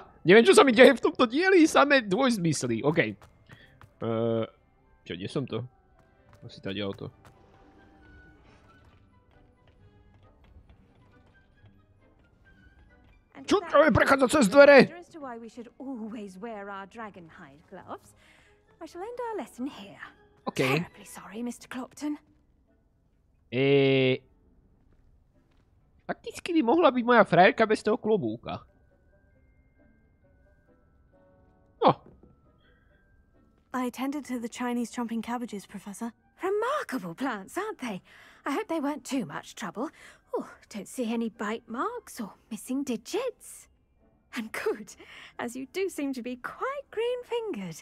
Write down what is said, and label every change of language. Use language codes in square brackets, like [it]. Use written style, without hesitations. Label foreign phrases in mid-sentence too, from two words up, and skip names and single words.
[sk] Neviem, čo sa mi deje v tomto dieli, samé dvojzmysly. OK. Čo, kde som to? Asi tady o to. Čo to je prechádzať cez dvere? [en] I shall end our lesson here. Okay. Terribly sorry, Mr. Clopton. [sk] Fakticky by mohla byť moja frajerka bez toho klobúka. No. [en] I tended to the Chinese chomping cabbages, Professor. Remarkable plants, aren't they? I hope they weren't too much trouble. Oh, don't see any bite marks or missing digits. And good, as you do seem to be quite green-fingered.